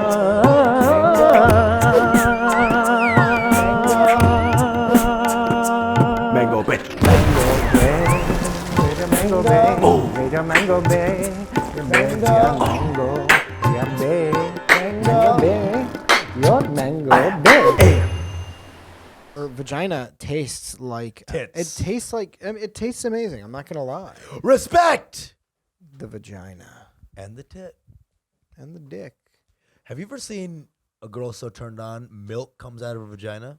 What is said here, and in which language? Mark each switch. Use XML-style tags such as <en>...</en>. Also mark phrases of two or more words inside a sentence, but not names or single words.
<en>Mango Bay. Mango Bay. Mango Bay. Mango Bay. Mango Bay. Your Mango Bay. Or vagina tastes like Tits. It tastes like it tastes amazing. I'm not gonna lie. Respect The vagina and the tit. and the dick. Have you ever seen a girl so turned on, milk comes out of her vagina?</en>